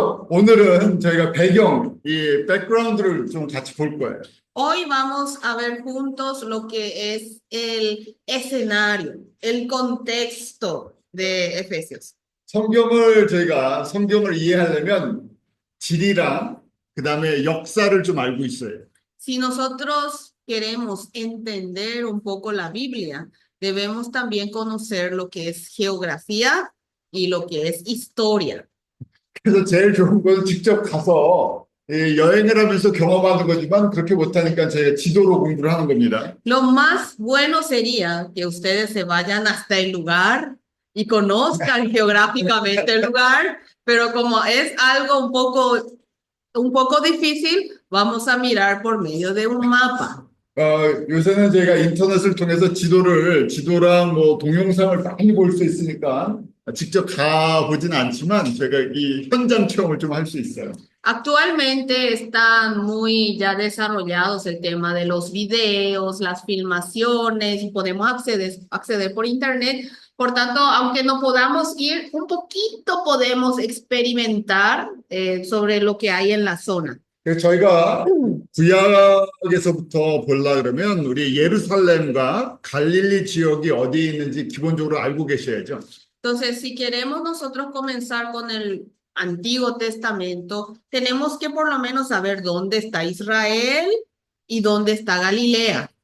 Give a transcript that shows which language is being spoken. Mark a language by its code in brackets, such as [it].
[ko] 오늘은 저희가 배경, 이 백그라운드를 좀 같이 볼 거예요. [es] Hoy vamos a ver juntos lo que es el escenario, el contexto de Efesios. [ko] 성경을 이해하려면 지리랑 그다음에 역사를 좀 알고 있어요. [es] Si nosotros queremos entender un poco la Biblia, debemos también conocer lo que es geografía y lo que es historia. [ko] 그래서 제일 좋은 건 직접 가서 여행을 하면서 경험하는 거지만 그렇게 못하니까 제가 지도로 공부를 하는 겁니다. [es] Lo más bueno sería que ustedes se vayan hasta el lugar y conozcan geográficamente el lugar, pero como es algo un poco difícil, vamos a mirar por medio de un mapa. [ko] 요새는 제가 인터넷을 통해서 지도랑 뭐 동영상을 많이 볼 수 있으니까 직접 가보진 않지만 제가 이 현장 체험을 좀 할 수 있어요. [es] Actualmente están muy ya desarrollados el tema de los videos, las filmaciones y podemos acceder por internet. Por tanto, aunque no podamos ir, un poquito podemos experimentar sobre lo que hay en la zona. [ko] 그래서 저희가 구약에서부터 보려 그러면 우리 예루살렘과 갈릴리 지역이 어디에 있는지 기본적으로 알고 계셔야죠. [es] Entonces, si queremos nosotros comenzar con el Antiguo Testamento, tenemos que por lo menos saber dónde está Israel y dónde está Galilea.